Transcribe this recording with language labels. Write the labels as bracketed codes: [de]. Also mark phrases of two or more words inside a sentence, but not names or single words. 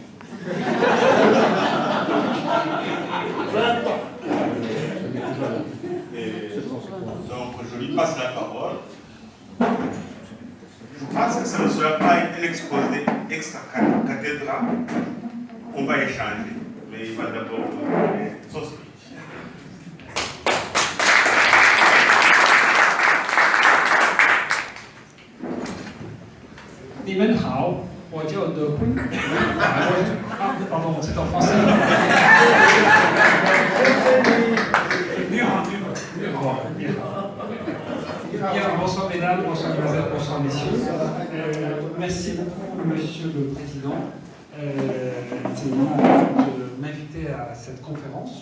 [fr] Donc, je lui passe la parole. Je pense que ça ne sera pas un exposé extra-cathédral. On va échanger, mais il va d'abord vous donner son speech. [zh] 你们好，我叫德坤。 [fr] pardon, c'est en français. Bien, bonsoir mesdames, bonsoir mesdemoiselles, bonsoir messieurs. Merci beaucoup monsieur le président de m'inviter à cette conférence.